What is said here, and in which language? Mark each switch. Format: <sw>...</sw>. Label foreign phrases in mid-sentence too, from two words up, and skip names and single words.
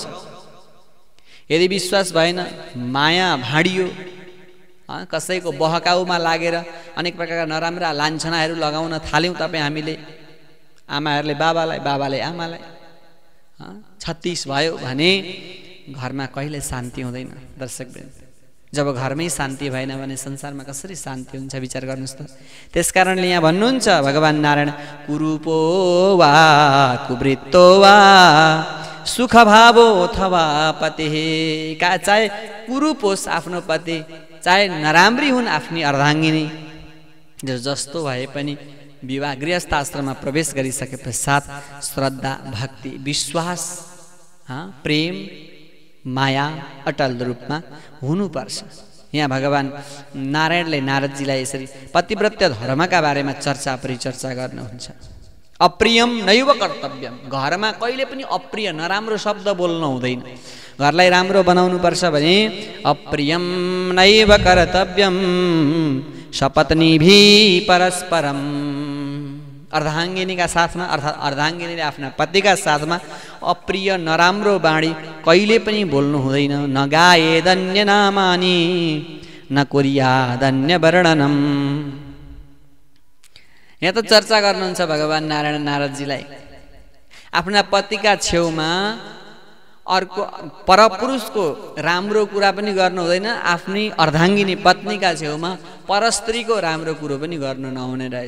<ne>यदि विश्वास भएन, माया भाँडियो, कसैको बहकाउमा लागेर अनेक प्रकारका नराम्रा लान्छनाहरू लगाउन थाल्यौँ तपाईँ हामीले, आमाहरूले बाबालाई, बाबाले आमालाई, 36 भयो भने घरमा कहिले शान्ति हुँदैन। दर्शकवृन्द, जब घरमै शान्ति भएन भने संसारमा कसरी शान्ति हुन्छ विचार गर्नुहोस् त। त्यसकारणले यहाँ भन्नुहुन्छ भगवान् नारायण,</ne> <sa>कुरूपो वा कुवृत्तो वा सुख भावो</sa> <ne>अथवा पति, चाहे कुरूप होस् आफ्नो पति, चाहे नराम्री हुन् आफ्नी अर्धाङ्गिनी, जस्तो भए पनि विवाह गृहस्थाश्रममा प्रवेश गरिसके पश्चात श्रद्धा, भक्ति, विश्वास, प्रेम, माया अटल रूपमा हुनुपर्छ। यहाँ भगवान् नारायणले नारदजीलाई यसरी पतिव्रत्य धर्मका बारेमा चर्चा परिचर्चा गर्नुहुन्छ।</ne> <sa>अप्रियम नैव कर्तव्यम,</sa> <ne>घरमा कहिले पनि अप्रिय नराम्रो शब्द बोल्नु हुँदैन। घरलाई राम्रो बनाउनु पर्छ भने</ne> <sa>अप्रियम नैव कर्तव्यम सपत्नीभि परस्परम,</sa> <ne>अर्धाङ्गिनीका साथमा अर्थात् अर्धाङ्गिनीले आफ्ना पतिका साथमा अप्रिय नराम्रो बाणी कहिले पनि बोल्नु हुँदैन।</ne> <sa>न गायेदन्य नामानि न कुर्यादन्य वर्णनम।</sa> <ne>यहाँ त चर्चा गर्नुहुन्छ भगवान् नारायण नारदजीलाई, आफ्ना पतिका छेउमा अर्को परपुरुषको राम्रो कुरा पनि गर्नु हुँदैन, आफ्नी अर्धाङ्गिनी पत्नीका छेउमा परस्त्रीको राम्रो कुरो पनि गर्नु नहुने रहेछ।</ne>